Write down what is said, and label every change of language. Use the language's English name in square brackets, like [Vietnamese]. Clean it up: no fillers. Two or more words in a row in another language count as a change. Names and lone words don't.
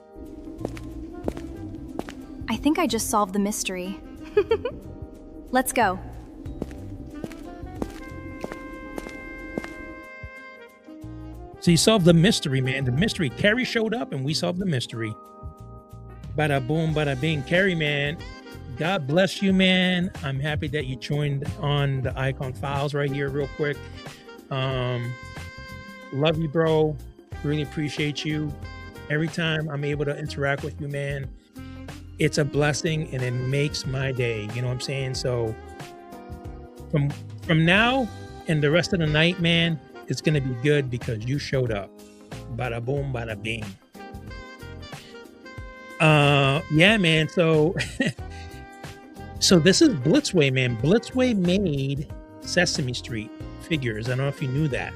[English] I think I just solved the mystery. Let's go. So you solved the mystery, man. The mystery. Carrie showed up and we solved the mystery. Bada boom, bada bing. Carrie, man, God bless you, man. I'm happy that you joined on the Icon Files right here real quick. Love you, bro. Really appreciate you. Every time I'm able to interact with you, man, it's a blessing and it makes my day. You know what I'm saying? So from now and the rest of the night, man, it's going to be good because you showed up. Bada boom, bada bing. Yeah, man. So, so this is Blitzway, man. Blitzway made Sesame Street figures. I don't know if you knew that.